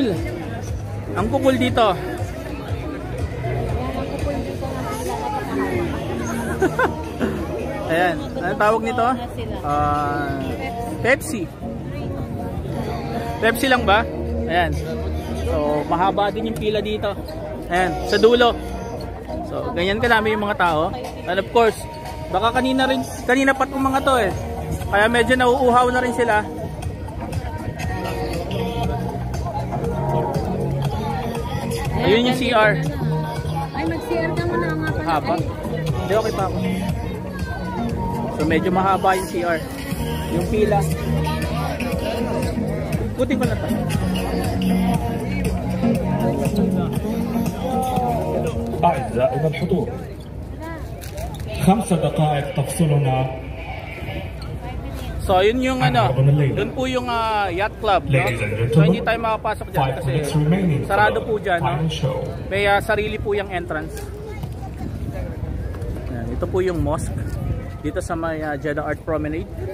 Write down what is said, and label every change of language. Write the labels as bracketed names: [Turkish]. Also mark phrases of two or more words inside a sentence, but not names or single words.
[Filipino] Ang kukul dito. Ayan, anong tawag nito? Pepsi. Pepsi lang ba? Ayan. So, mahaba din yung pila dito. Ayan, sa dulo. So, ganyan kadami yung mga tao. [English] And of course, [Filipino] baka kanina pa itong mga to eh. Kaya medyo nauuhaw na rin sila. Ayun yung CR. Ay, mag-CR ka muna nga pala. Haba? Hindi, okay pa ako. So, medyo mahaba yung CR. Yung pila. Puti ko na ito. [Arabic] أعزائنا الحضور 5 دقائق تفصلنا. [Filipino] So, yun yung dun po yung yacht club, no? So, hindi tayo makapasok dyan kasi sarado po dyan, no? May sarili po yung entrance. Yan, ito po yung mosque dito sa may Jeddah Art Promenade.